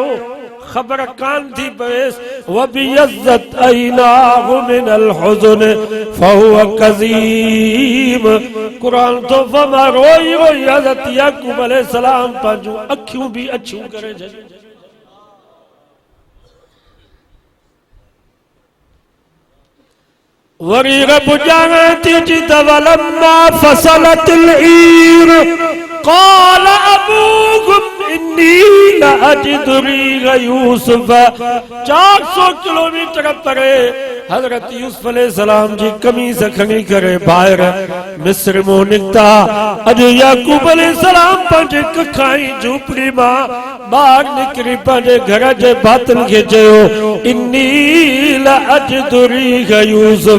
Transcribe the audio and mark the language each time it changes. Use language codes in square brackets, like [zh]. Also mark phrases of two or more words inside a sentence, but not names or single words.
[sd] ख़बर कान थी पवेसि, [ar] وابيضت عيناه من الحزن فهو كظيم. [sd] क़ुरान तो फरमा रोई रोई हज़रत याकूब अलैहिस्सलाम पंहिंजूं अखियूं बि अछियूं करे छॾियूं। वरी रब ॼाणे थी अची त [ar] ولما فصلت العير قال أبوهم إني لأجد ريح يوسف. [sd] 400 किलोमीटर परे हज़रत यूसुफ अलैहिस्सलाम जी कमीज़ खणी करे ॿाहिरि मिस्र मां निकिता। अॼु याकूब अलैहिस्सलाम पंहिंजे कखाई झूपड़ी मां ॿाहिरि निकिरी पंहिंजे घर जे भातियुनि खे चयो, [ar] إني لأجد ريح يوسف.